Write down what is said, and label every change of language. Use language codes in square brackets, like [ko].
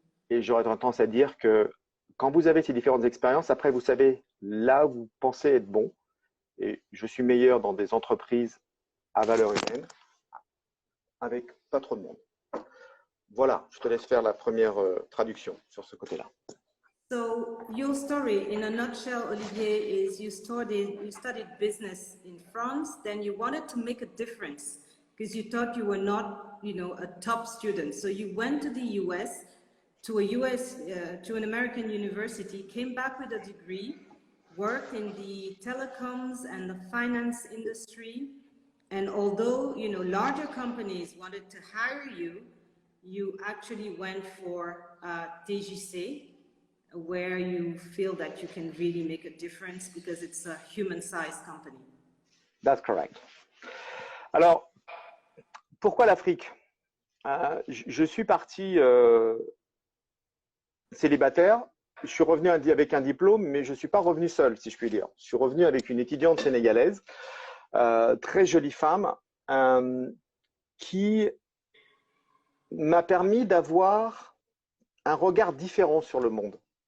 [fr] Et j'aurais tendance à dire que quand vous avez ces différentes expériences, après, vous savez là où vous pensez être bon. Et je suis meilleur dans des entreprises à valeur humaine, avec pas trop de monde. Voilà, je te laisse faire la première traduction sur ce côté-là. [en] So your story, in a nutshell, Olivier, is you studied business in France. Then you wanted to make a difference because you thought you were not, a top student. So you went to the U.S. to an American university, came back with a degree, worked in the telecoms and the finance industry. And although, larger companies wanted to hire you, you actually went for TJC, where you feel that you can really make a difference because it's a human-sized company. That's correct. [fr] Alors, pourquoi l'Afrique? Je suis parti célibataire. Je suis revenu avec un diplôme, mais je ne suis pas revenu seul, si je puis dire. Je suis revenu avec une étudiante sénégalaise très jolie femme, qui m'a permis d'avoir un regard différent sur le monde.